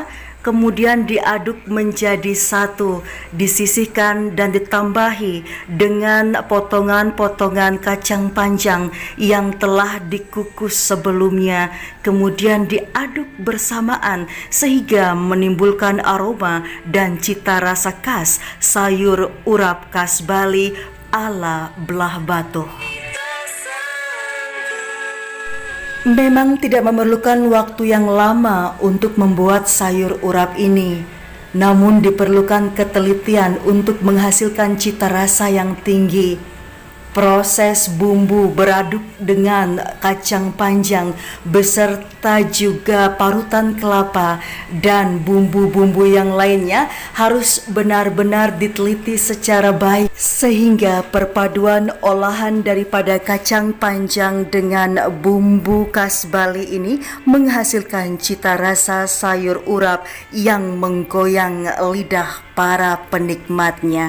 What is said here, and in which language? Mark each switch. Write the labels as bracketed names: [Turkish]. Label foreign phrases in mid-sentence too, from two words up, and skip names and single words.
[Indonesian] kemudian diaduk menjadi satu, disisihkan dan ditambahi dengan potongan-potongan kacang panjang yang telah dikukus sebelumnya, kemudian diaduk bersamaan sehingga menimbulkan aroma dan cita rasa khas sayur urap khas Bali ala Belah Batuh. Memang tidak memerlukan waktu yang lama untuk membuat sayur urap ini, namun diperlukan ketelitian untuk menghasilkan cita rasa yang tinggi. Proses bumbu beraduk dengan kacang panjang beserta juga parutan kelapa dan bumbu-bumbu yang lainnya harus benar-benar diteliti secara baik sehingga perpaduan olahan daripada kacang panjang dengan bumbu khas Bali ini menghasilkan cita rasa sayur urap yang menggoyang lidah para penikmatnya.